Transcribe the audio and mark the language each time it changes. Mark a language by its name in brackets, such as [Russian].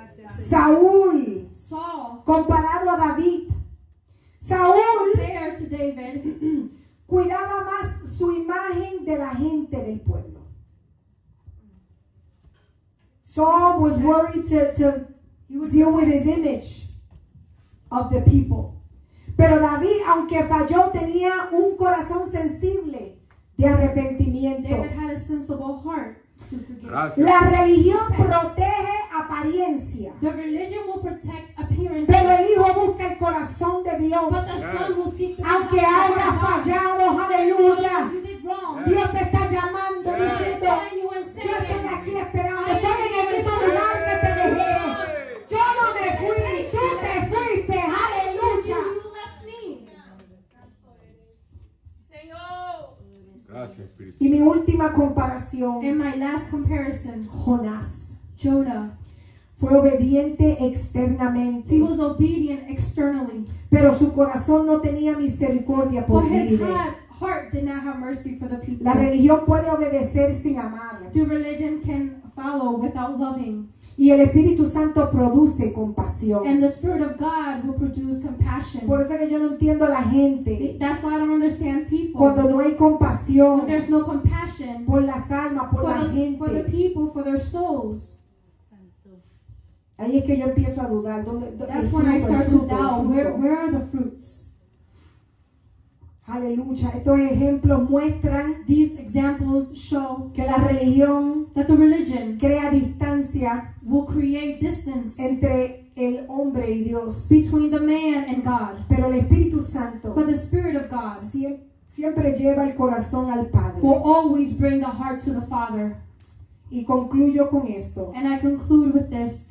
[Spanish] Saúl, [English] Saul, [Spanish] comparado a David. Saúl [English] compared to David, [Spanish] cuidaba más su imagen de la gente del pueblo. [English] Saul was worried to he would deal with his image of the people. [Spanish] Pero David, aunque falló, tenía un corazón sensible de arrepentimiento. [English] David had a sensible heart to forgive. [Spanish] Gracias. La religión protege apariencia, [English] The religion will protect appearance, [Spanish] pero el hijo busca el corazón de [English] but [Spanish] Dios. [English] the son will seek the [Spanish] Aunque [English] heart of [Spanish] haya [English] God. [Spanish] fallado, aleluya. [English] You did wrong. [Spanish] Dios te está llamando diciendo, [English] Telling you and [Spanish] yo estoy [English] saying, [Spanish] aquí esperando, estoy en el mismo lugar que te dejé. Yo no me fui, tú te fuiste, aleluya. [English] you left me. [Spanish] Señor. Gracias, Espíritu. Y mi última comparación, [English] In my last comparison, [Spanish] Jonás [English] Jonah, [Spanish] fue obediente [English] he [Spanish] externamente, [English] was obedient externally, [Spanish] pero su corazón no tenía misericordia por [English] but his [Spanish] líder. [English] heart did not have mercy for the people. [Spanish] La religión puede obedecer sin amar. [English] The religion can follow without loving, [Spanish] Y el Espíritu Santo produce compasión. [English] and the Spirit of God will produce compassion. [Spanish] Por eso que yo no entiendo a la gente [English] That's why I don't understand people people, [Spanish] cuando no hay [English] when [Spanish] compasión [English] there's no compassion [Spanish] por las almas, por la [English] for the [Spanish] gente, [English] people, for their souls, [Spanish] Santo. ahí es que yo empiezo a dudar. El [English] that's when I [Spanish] fruto, el [English] start to [Spanish] fruto, el [English] doubt, [Spanish] fruto. [English] where are the fruits? [Spanish] Aleluya. Estos ejemplos muestran [English] These examples show [Spanish] que la religión [English] that the religion [Spanish] crea distancia [English] will create distance [Spanish] entre el hombre y Dios. [English] between the man and God. [Spanish] Pero el Espíritu Santo [English] But the Spirit of God [Spanish] siempre lleva el corazón al Padre. [English] will always bring the heart to the Father. [Spanish] Y concluyo con esto. [English] And I conclude with this.